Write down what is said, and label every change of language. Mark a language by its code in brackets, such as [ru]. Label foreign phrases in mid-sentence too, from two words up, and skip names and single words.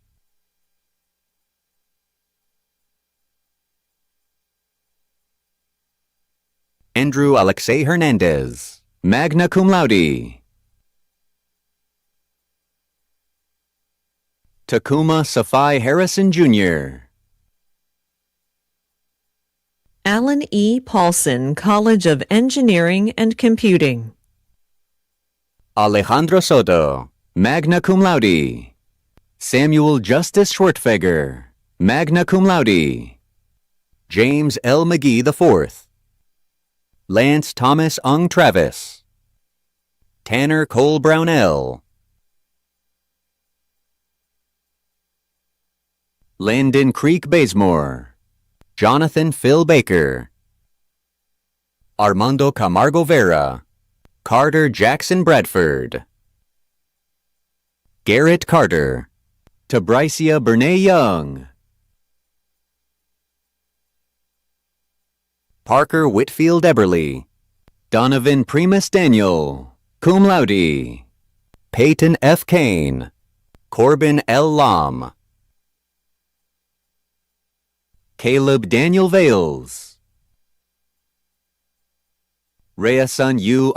[en] Andrew Alexei Hernandez, [la] magna cum laude, [en] Takuma Safai Harrison Jr., Alan E. Paulson, College of Engineering and Computing. Alejandro Soto, [la] magna cum laude, [en] Samuel Justice Schwertfeger, [la] magna cum laude, [en] James L. McGee IV, Lance Thomas Ung Travis, Tanner Cole Brownell, Landon Creek Bazemore, Jonathan Phil Baker, Armando Camargo Vera, Carter Jackson Bradford, Garrett Carter, Tabricia Bernay Young, Parker Whitfield Eberly, Donovan Primus Daniel, [la] cum laude, [en] Peyton F. Kane, Corbin L. Lam, Caleb Daniel Vales, Reasan U.